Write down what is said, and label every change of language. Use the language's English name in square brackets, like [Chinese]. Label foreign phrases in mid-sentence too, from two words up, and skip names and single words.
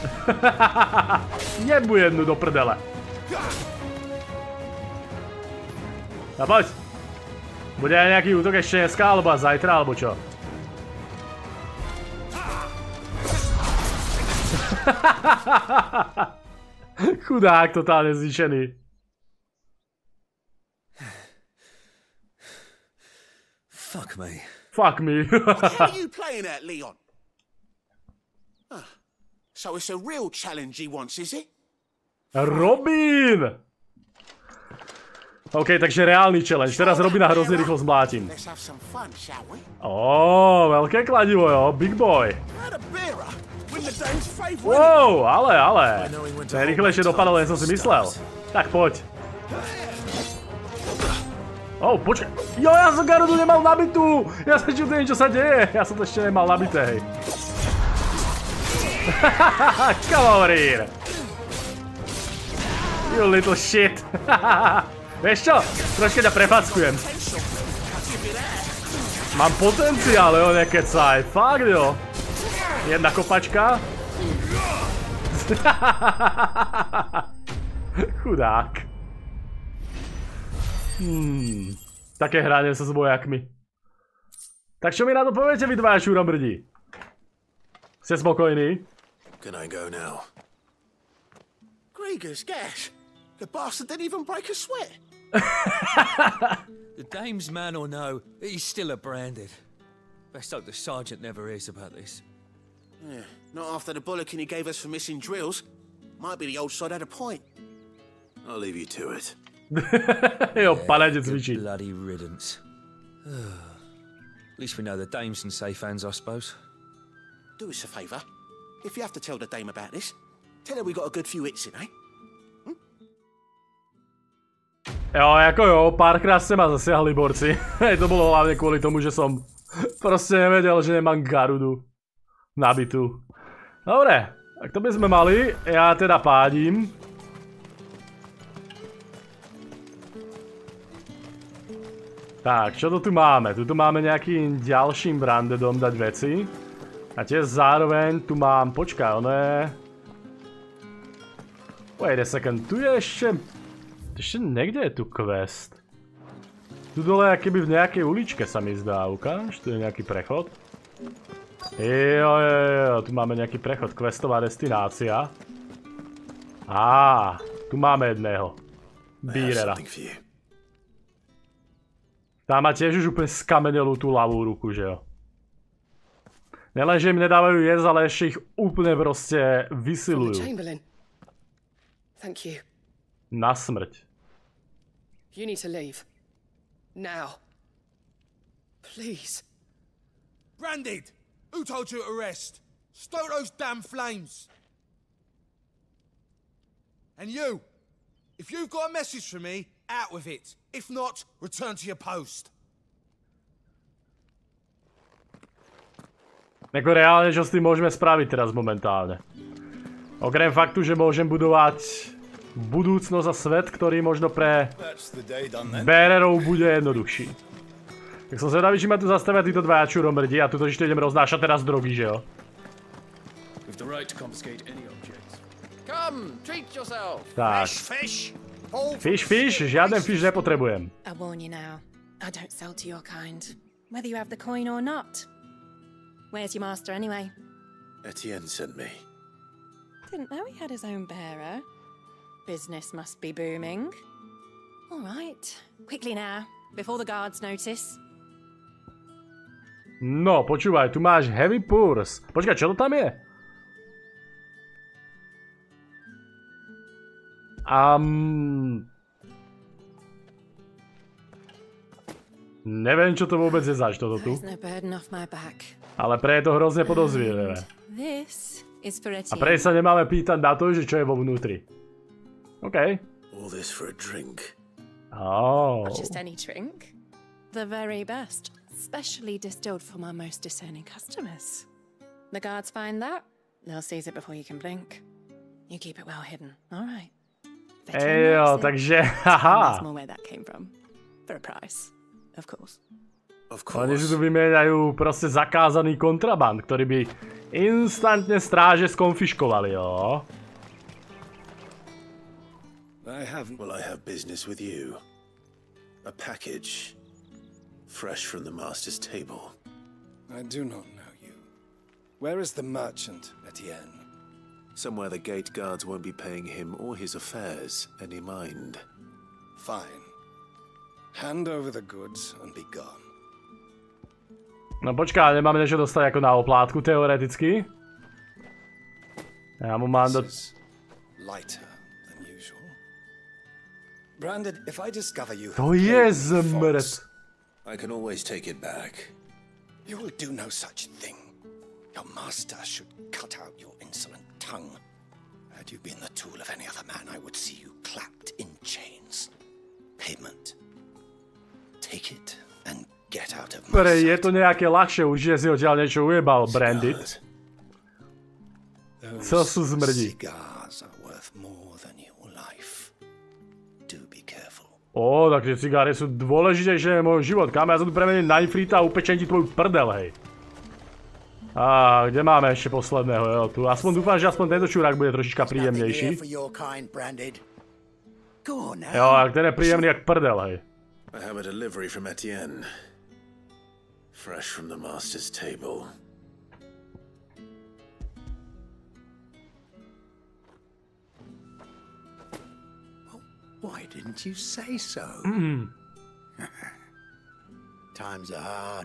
[Slovak] Jebu jednu do prdele. A poď. Bude aj nejaký útok ešte dneska, alebo zajtra, alebo čo? Chudák, totálne zničený. [English] Fuck me. Fuck me. What are you playing at, Leon? So it's a real challenge he wants, is it? Robin! [Slovak] OK, takže reálny challenge. Teraz Robina hrozne rýchlo zmlátim. Ó, veľké kladivo, jo. [English] Big boy. [Slovak] Wow, ale. To je rýchlejšie dopadlo, len som si myslel. Tak poď. Ó, počkaj. Jo, ja som Garudu nemal nabitú. Ja sa čudujem, čo sa deje. Ja som to ešte nemal nabité, hej. [English] Come over here. You little shit. [Slovak] Vieš čo? Troška ťa prefackujem. Mám potenciál, jo, nekecaj. Fakt, jo. Jedna kopačka. Chudák. Také hranie sa s vojakmi. Tak čo mi na to poviete vy dvaja šúromrdí? Ste spokojní? [English] Can I go now? Gregor's gas. The bastard didn't even break a sweat. The dame's man or no, he's still a branded. Best hope the sergeant never hears about this. Yeah, not after the bulletin he gave us for missing drills. Might be the old sod had a point. I'll leave you to it. [Slovak] Jo, paladec cvičí. [English] Bloody riddance. At least we know the dame's in safe hands, I suppose. Do us a favour. If you have to tell the dame about this, tell her we got a good few hits in, eh? [Slovak] Jo, jako jo, párkrát ste ma zasiahli, borci. To bolo hlavne kvôli tomu, že som proste nevedel, že nemám Garudu nabitú. Dobre, tak to by sme mali. Ja teda pádím. Tak, čo to tu máme? Tu máme nejakým ďalším brandedom dať veci. A tiež zároveň tu mám, počkaj, ono je... [English] Wait a second, [Slovak] tu je ešte... Ešte niekde je tu quest. Tu dole akoby v nejakej uličke sa mi zdá, ukáž? Tu je nejaký prechod. Jo, tu máme nejaký prechod, questová destinácia. Á, tu máme jedného. Bírera. Tá má tiež už úplne skamenelú tú ľavú ruku, že jo? Nelenže im nedávajú jesť, ale ešte ich úplne proste vysilujú. Na smrť. [English] You need to leave. Now. Please. Branded! Who told you to rest? Stoke those damn flames! And you! If you've got a message for me, out with it. If not, return to your post. [Slovak] Ako reálne, čo s tým môžeme spraviť teraz momentálne. Okrem faktu, že môžem budovať budúcnosť a svet, ktorý možno pre bearerov bude jednoduchší. Tak som zvedavý, či ma tu zastavia títo dvaja čuromrdi a tu totiž to idem roznášať teraz drogy, že jo? Tak. Fish, žiaden fish nepotrebujem. [English] I warn you now, I don't sell to your kind, whether you have the coin or not. Where's your master anyway? Etienne sent me. Didn't know he had his own bearer. Business must be booming. All right, quickly now, before the guards notice. [Slovak] No, počúvaj, tu máš [English] heavy purse. [Slovak] Počkaj, čo to tam je? Neviem, čo to vôbec je zač, toto tu. Ale pre je to hrozne podozrivé. A pre sa nemáme pýtať na to, že čo je vo vnútri. OK. [English] All this for a drink. Oh. Not just any drink. The very best. Specially distilled for my most discerning customers. The guards find that, they'll seize it before you can blink. You keep it well hidden, alright. [Slovak] Ejo, takže, haha. [English] That's more where that came from. For a price, of course. [Slovak] Oni si tu vymieňajú proste zakázaný kontraband, ktorý by instantne stráže skonfiškovali, jo? [English] Well, I have business with you. A package. Fresh from the master's table. I do not know you. Where is the merchant, Etienne? Somewhere the gate guards won't be paying him or his affairs any mind. Fine. Hand over the goods and be gone. [Slovak] No počká, nemáme niečo dostať ako na oplátku, teoreticky? Ja mu mám do... [English] Lighter than usual. Branded, if I discover you [Slovak] to je zmrt. [English] I can always take it back. You will do no such thing. Your master should cut out your insolent tongue. Had you been the tool of any other man, I would see you clapped in chains. Payment. Take it and get out of my sight. [Slovak] Je to nejaké ľahšie, určite si odtiaľ niečo ujebal, Brandit. Co sú zmrdí? [English] Cigars are worth more than your life. Do be careful. [Slovak] Ó, takže cigáre sú dôležitejšie než môj život. Kam ja sa tu premením na infrita a upečem ti tvoju prdel, hej. Á, kde máme ešte posledného, jo, tu. Aspoň dúfam, že aspoň tento čurák bude trošička príjemnejší. Jo, a ten je príjemný jak prdel, hej. [English] I have a delivery from Etienne. Fresh from the master's table. Why didn't you say so? Times are hard.